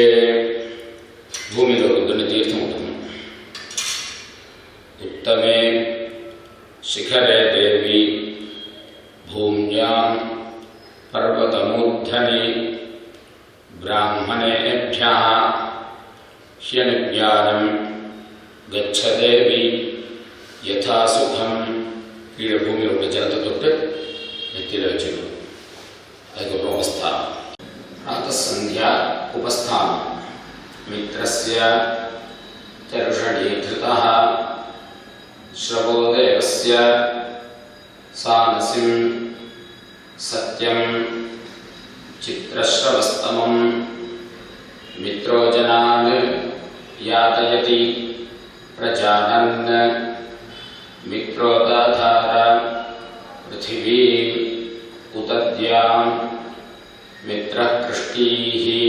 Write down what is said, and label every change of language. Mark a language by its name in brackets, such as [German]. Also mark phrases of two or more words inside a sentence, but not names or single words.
[Sanskrit] भूमिलो तीर्थम उत्तमे शिखरे देवी भूम्यां पर्वतमूर्धनि ब्राह्मणेभ्यः ह्यनुज्ञानं गच्छ देवी यथा सुखं. [Tamil] கீழே பூமியில் உள்ள ஜலத்தை தொட்டு நெத்தியில் வச்சுக்கணும். அதுக்கப்புறம் உபஸ்தானம். பிராத்தசந்தியா உபஸ்தானம். [Sanskrit] மித்ரஸ்ய च ऋषणीकृतः श्रवो देवस्य सानसिं सत्यं चित्रश्रवस्तमं मित्रो जनान् यातयति प्रजानन् मित्रोदाधार पृथिवीम् उतद्यां मित्रः कृष्टीः